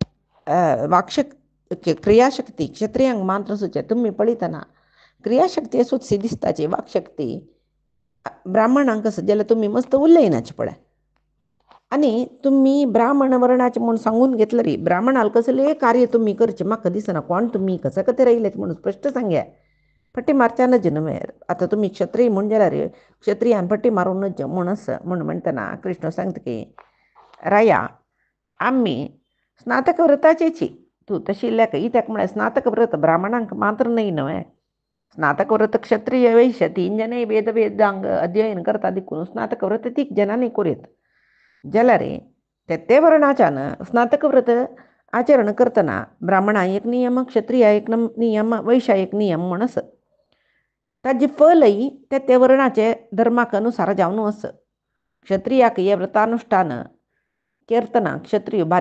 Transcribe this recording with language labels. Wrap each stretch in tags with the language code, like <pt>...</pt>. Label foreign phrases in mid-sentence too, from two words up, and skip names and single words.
<kok>क्रियाशक्ती क्षत्रियांक मात्र आसूचे तुमी पळयतना क्रियाशक्ती आसूची दिसताची वाकशक्ती ब्राह्मणांक आसा जाल्यार तुमी मस्त उलयनाचे पळय आनी तुमी ब्राह्मण वर्णाचे म्हूण सांगून घेतले रे ब्राह्मणाल कसले कार्य तुमी करचे म्हाका दिसना कोण तुमी कशे खातीर आयलेत म्हणून स्पश्ट सांगया फटी मारच्या नज न्हय आतां तुमी क्षत्रिय म्हूण जाल्यार क्षत्रियान फटी मारूं नज म्हणस म्हूण म्हणटना कृष्ण सांगता की राया आमी स्नातक व्रताचेची तूं तशी लेख इत्याक म्हळ्यार स्नातक व्रत ब्राह्मणांक मात्र न्हय न्हय स्नातक व्रत क्षत्रिय वैश्य 3 जन वेदांग अध्ययन करता देखून स्नातक व्रत 3 जनांनी करीत जाल्यार ते वर्णाच्यान स्नातक व्रत आचरण करतना ब्राह्मणा एक नियम क्षत्रिया एक नियम वैश्या एक नियम म्हणस ताजे फलय ते वर्णाचे धर्माक अनुसार जावन वस क्षत्रियाक हे व्रतानुष्ठान करतना क्षत्रिय भारी</kok>